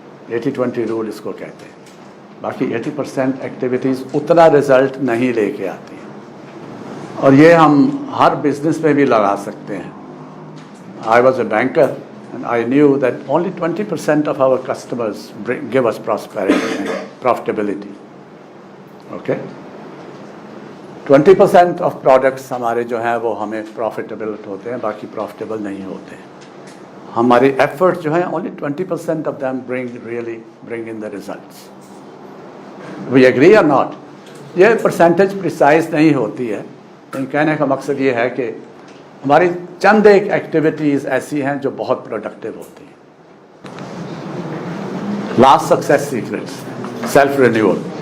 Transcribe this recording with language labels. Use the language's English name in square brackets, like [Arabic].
[Hindi] 80-20 rule इसको कहते हैं. बाकी 80% एक्टिविटीज़ उतना रिजल्ट नहीं लेके आती हैं. और ये हम हर बिजनेस में भी लगा सकते हैं. [English] I was a banker and I knew that only 20% of our customers give us prosperity and profitability. Okay? 20% of products [Hindi] हमारे जो हैं वो हमें profitable होते हैं, बाकी profitable नहीं होते हैं. हमारी efforts जो हैं [English] only 20% of them really bring in the results. We agree or not. [Hindi] ये परसेंटेज प्रिसाइज नहीं होती है, लेकिन कहने का मकसद ये है कि हमारी चंद एक एक्टिविटीज़ ऐसी हैं जो बहुत प्रोडक्टिव होती हैं. Last success secrets, self renewal.